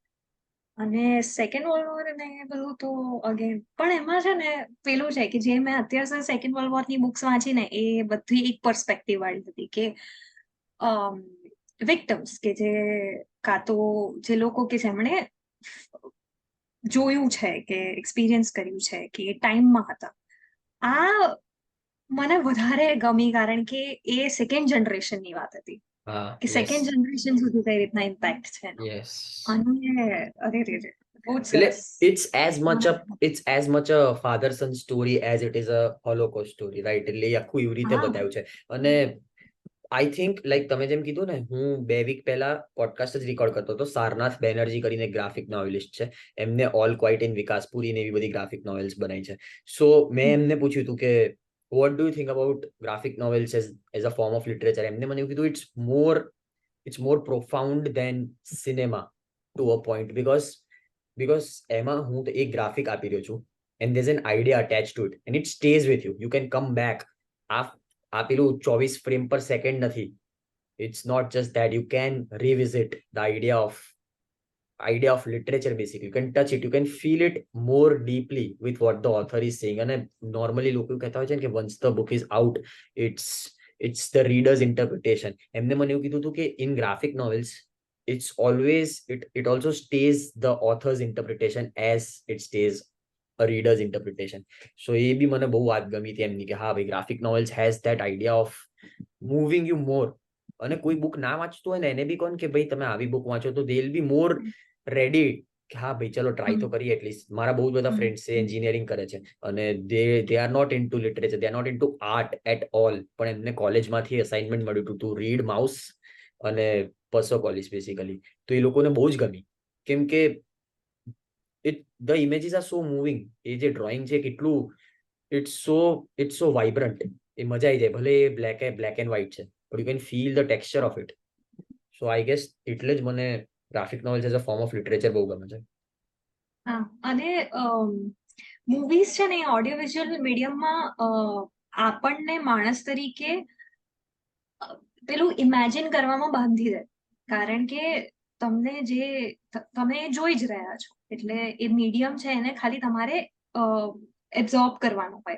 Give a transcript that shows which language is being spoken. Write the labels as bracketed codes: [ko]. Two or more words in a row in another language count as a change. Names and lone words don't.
[gu] અને [en] Second World War [gu] ને એ બધું તો અગેન પણ એમાં છે ને પેલું છે કે જે મેં અત્યાર સુધી [en] Second World War [gu] ની બુક્સ વાંચી ને એ બધી એક પર્સપેક્ટિવ વાળી હતી કે વિક્ટમ્સ કે જે કાં તો જે લોકો કે જેમણે જોયું છે કે એક્સપિરિયન્સ કર્યું છે કે એ ટાઈમમાં હતા. આ મને વધારે ગમી કારણ કે એ [en] second generation ની [gu] વાત હતી હા, કે યસ, [en] second generation [gu] સુધી કઈ રીતના ઇમ્પેક્ટ છે એનો. યસ. અને અરે રે રે બહુ જ એટલે સરસ. [en] it's as much a father son story as it is a holocaust story, right? [gu] એટલે એ આખું એવી રીતે હા બતાવ્યું છે. અને [en] I think like [gu] તમે જેમ કીધું ને, હું 2 વીક પહેલા પોડકાસ્ટ જ રેકોર્ડ કરતો હતો. સારનાથ બેનર્જી કરીને [en] graphic novelist [gu] છે. એમને ઓલ ક્વાઇટ ઇન વિકાસપુરી ને એવી બધી [en] graphic novels [gu] બનાવી છે. સો મેં એમને પૂછ્યું હતું કે [en] What do you think about graphic novels as a form of literature. [gu] એમને મને એવું કીધું [en] It's more profound than cinema to a point, because [gu] એમાં હું તો એક ગ્રાફિક આપી રહ્યો છું [en] એન્ડ there's an idea attached to it and it stays with you. You can come back. [gu] આ પેલું 24 [en] frame per second [gu] નથી. [en] It's not just that. You can revisit the idea of literature. Basically you can touch it, you can feel it more deeply with what the author is saying. [gu] અને normally લોકો કહેતા હોય છે ને કે [en] once the book is out, it's it's the reader's interpretation. [gu] એમને મને એવું કીધું હતું કે [en] in graphic novels it's always it also stays the author's interpretation as it stays a reader's interpretation. [gu] So એ બી મને બહુ વાત ગમી હતી એમની કે હા ભાઈ, [en] Graphic novels has that idea of moving you more. [gu] અને કોઈ બુક ના વાંચતું હોય ને એને બી કોણ કે ભાઈ તમે આવી બુક વાંચો તો [en] they will be more ready [gu] કે હા ભાઈ ચલો ટ્રાય તો કરીએ એટલીસ્ટ. મારા બહુ બધા ફ્રેન્ડ્સ છે, એન્જિનિયરિંગ કરે છે અને [en] they are not into literature, they are not into art at all, [gu] પણ એમને કોલેજમાંથી અસાઇનમેન્ટ મળ્યું હતું [en] to read Maus અને Persepolis basically. [gu] તો એ લોકોને બહુ જ ગમી કેમ કે [en] the images are so moving. [gu] એ જે ડ્રોઈંગ છે કેટલું [en] it's so vibrant. [gu] એ મજા આવી જાય ભલે એ [en] black and white [gu] છે, [en] but you can feel the texture of it. So I guess [gu] એટલે જ મને [en] graphic novels as a form of literature [gu] બહુ ગમે છે. હા. અને મૂવીઝ છે ને [en] audio visual [gu] મીડિયમમાં આપણને માણસ તરીકે પેલું ઇમેજિન કરવામાં બાંધી દે. કારણ કે તમને જે તમે એ જોઈ જ રહ્યા છો એટલે એ મીડિયમ છે એને ખાલી તમારે એબ્ઝોર્બ કરવાનું હોય.